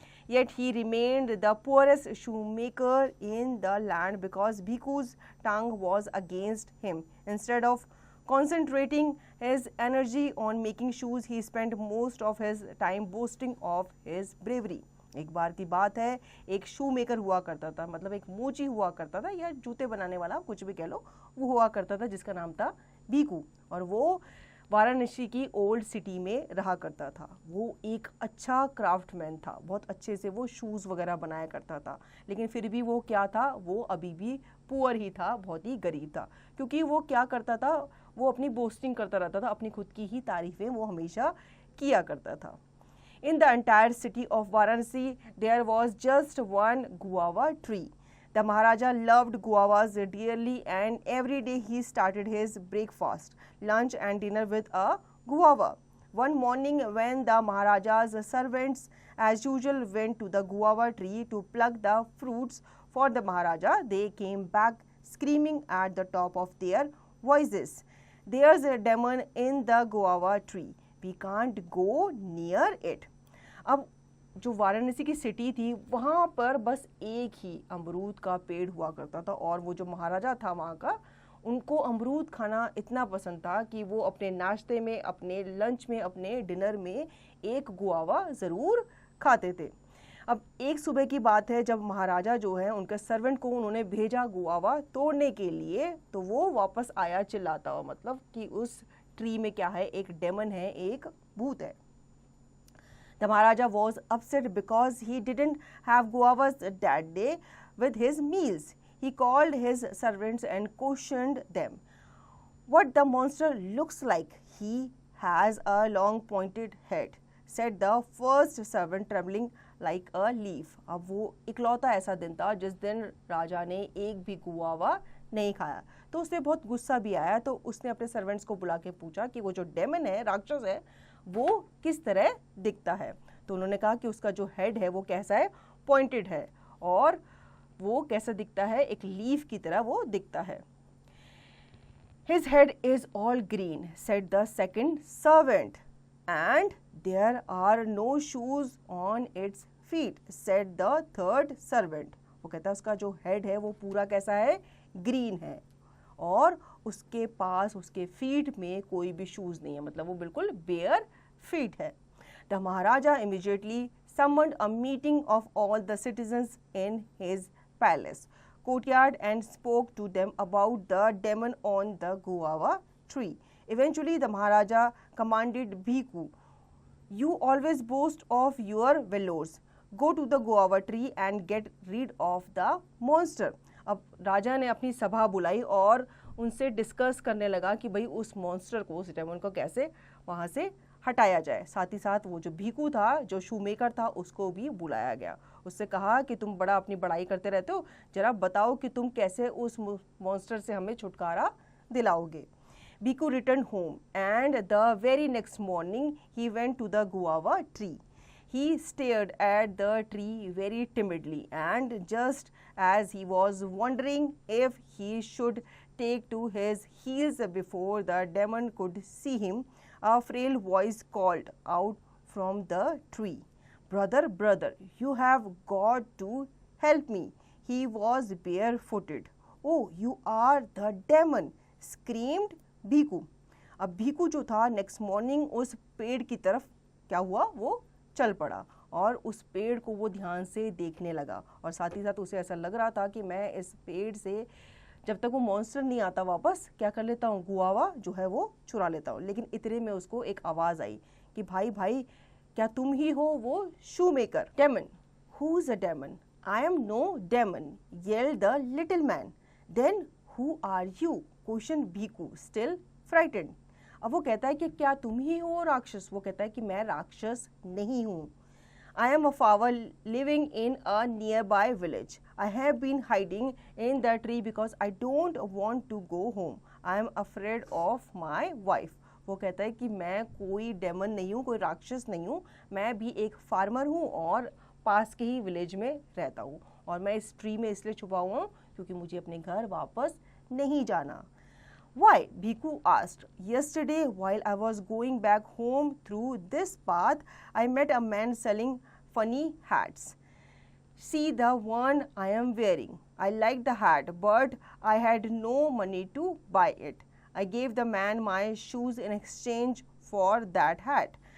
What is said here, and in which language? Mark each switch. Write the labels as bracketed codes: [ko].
[en] Yet he remained the poorest shoemaker in the land because Bhiku's tongue was against him. Instead of concentrating his energy on making shoes, he spent most of his time boasting of his bravery. [hi] एक बार की बात है, एक शू maker हुआ करता था, मतलब एक मोची हुआ करता था या जूते बनाने वाला, कुछ भी कह लो, वो हुआ करता था जिसका नाम था भीकू, और वो वाराणसी की ओल्ड सिटी में रहा करता था. वो एक अच्छा क्राफ्टमैन था, बहुत अच्छे से वो शूज़ वगैरह बनाया करता था, लेकिन फिर भी वो क्या था, वो अभी भी पुअर ही था, बहुत ही गरीब था, क्योंकि वो क्या करता था, वो अपनी बोस्टिंग करता रहता था, अपनी खुद की ही तारीफ़ें वो हमेशा किया करता था. [en] In the entire city of Varanasi, there was just one guava tree. The Maharaja loved guavas dearly, and every day he started his breakfast, lunch and dinner with a guava. One morning when the Maharaja's servants as usual went to the guava tree to pluck the fruits for the Maharaja, they came back screaming at the top of their voices, "There's a demon in the guava tree. We can't go near it." [hi] अब जो वाराणसी की city थी वहाँ पर बस एक ही अमरूद का पेड़ हुआ करता था, और वो जो महाराजा था वहाँ का, उनको अमरूद खाना इतना पसंद था कि वो अपने नाश्ते में, अपने लंच में, अपने डिनर में एक गुआवा ज़रूर खाते थे. अब एक सुबह की बात है, जब महाराजा जो है उनके सर्वेंट को उन्होंने भेजा गुआवा तोड़ने के लिए, तो वो वापस आया चिल्लाता हुआ, मतलब कि उस ट्री में क्या है, एक डेमन है, एक भूत है. [en] The Maharaja was upset because he didn't have guavas that day with his meals. He called his servants and questioned them. "What the monster looks like? He has a long pointed head," said the first servant, trembling like a leaf. [hi] अब वो इकलौता ऐसा दिन था जिस दिन राजा ने एक भी गुआवा नहीं खाया, तो उसे बहुत गुस्सा भी आया. तो उसने अपने सर्वेंट्स को बुला के पूछा कि वो जो डेमन है, राक्षस है, वो किस तरह दिखता है. तो उन्होंने कहा कि उसका जो हेड है वो कैसा है, पॉइंटेड है, और वो कैसा दिखता है, एक लीफ की तरह वो दिखता है. [en] His head is all green, said the second servant, and there are no shoes on its feet, said the third servant. [hi] वो कहता है उसका जो हेड है वो पूरा कैसा है, ग्रीन है, और उसके पास उसके फीट में कोई भी शूज़ नहीं है, मतलब वो बिल्कुल [en] bare feet [hi] है. [en] The Maharaja immediately summoned a meeting of all the citizens in his palace courtyard and spoke to them about the demon on the guava tree. Eventually, the Maharaja commanded Bhiku, "You always boast of your valors. Go to the guava tree and get rid of the monster." [hi] अब राजा ने अपनी सभा बुलाई और उनसे discuss करने लगा कि भाई उस मॉन्स्टर को, उस डेमन को कैसे वहाँ से हटाया जाए. साथ ही साथ वो जो भीकू था, जो शूमेकर था, उसको भी बुलाया गया. उससे कहा कि तुम बड़ा अपनी बड़ाई करते रहते हो, जरा बताओ कि तुम कैसे उस मॉन्स्टर से हमें छुटकारा दिलाओगे. [en] Bhiku returned home, and the very next morning he went to the guava tree. He stared at the tree very timidly, and just as he was wondering if he should take to his heels before the demon could see him, a frail voice called out from the tree, "Brother, brother, you have got to help me." He was barefooted. "Oh, you are the demon," screamed Bhiku. [hi] अब भीकू जो था [en] next morning [hi] उस पेड़ की तरफ क्या हुआ, वो चल पड़ा, और उस पेड़ को वो ध्यान से देखने लगा, और साथ ही साथ उसे ऐसा लग रहा था कि मैं इस पेड़ से जब तक वो मॉन्स्टर नहीं आता वापस क्या कर लेता हूँ, गुआवा जो है वो चुरा लेता हूँ. लेकिन इतने में उसको एक आवाज़ आई कि भाई भाई, क्या तुम ही हो वो शू maker? [en] Demon. "Who is a demon? I am no demon," yelled the little man. "Then who are you?" questioned Bhiku, still frightened. [hi] अब वो कहता है कि क्या तुम ही हो राक्षस? वो कहता है कि मैं राक्षस नहीं हूँ. [en] "I am a fowl living in a nearby village. I have been hiding in the tree because I don't want to go home. I am afraid of my wife." [hi] वो कहता है कि मैं कोई डेमन नहीं हूँ, कोई राक्षस नहीं हूँ, मैं भी एक फार्मर हूँ और पास के ही विलेज में रहता हूँ और मैं इस ट्री में इसलिए छुपा हुआ हूँ क्योंकि मुझे अपने घर वापस नहीं जाना. [en] Why? Bhikkhu asked. Yesterday, while I was going back home through this path, I met a man selling funny hats. See the one I am wearing. I liked the hat, but I had no money to buy it. I gave the man my shoes in exchange for that hat.